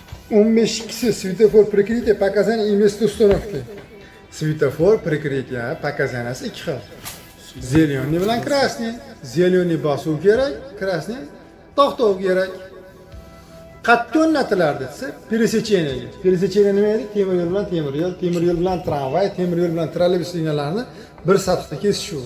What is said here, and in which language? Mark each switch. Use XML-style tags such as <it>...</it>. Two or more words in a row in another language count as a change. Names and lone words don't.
<ru>15-si svetofor прикрытие показания и место установки. Светофор прикрытие показанияsi</ru> <uz>2 xil. Zelyoniy bilan krasniy. Zelyoniy bosuv kerak, krasniy to'xtov kerak. Qatda o'rnatilardi desa,</uz> <ru>пересечение.</ru> <uz>Пересечение nima edi? Temir yo'l bilan temir yo'l, temir yo'l bilan tramvay, temir yo'l bilan trolleybus liniyalarini bir sathda kesishuv.</uz>